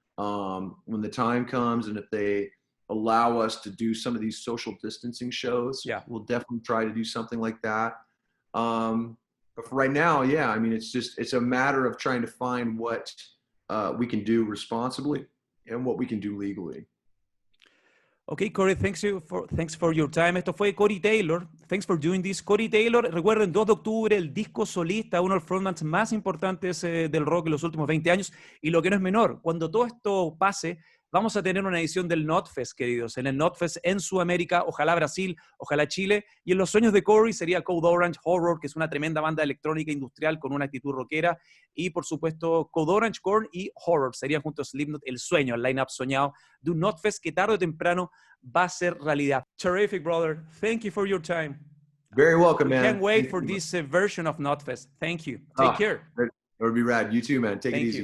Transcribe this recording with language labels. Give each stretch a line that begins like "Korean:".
English: When the time comes and if they allow us to do some of these social distancing shows, we'll definitely try to do something like that. But for right now, yeah, I mean, it's a matter of trying to find what we can do responsibly and what we can do legally. Okay, Corey, thanks for your time.
Spanish: Esto fue
English: Corey Taylor. Thanks for doing this.
Spanish: Corey Taylor, recuerden, 2 de octubre, el disco solista, uno de los frontmans más importantes del rock en los últimos 20 años. Y lo que no es menor, cuando todo esto pase, vamos a tener una edición del Knotfest, queridos. En el Knotfest en Sudamérica, ojalá Brasil, ojalá Chile. Y en los sueños de Corey sería Code Orange, Horror, que es una tremenda banda electrónica industrial con una actitud rockera. Y, por supuesto, Code Orange, Korn y Horror serían junto a Slipknot el sueño, el line-up soñado de un Knotfest que tarde o temprano va a ser realidad.
English: Terrific, brother. Thank you for your time. Very welcome, man. Can't wait for this version of Knotfest. Thank you. Take care. It would be rad. You too, man. Take it easy.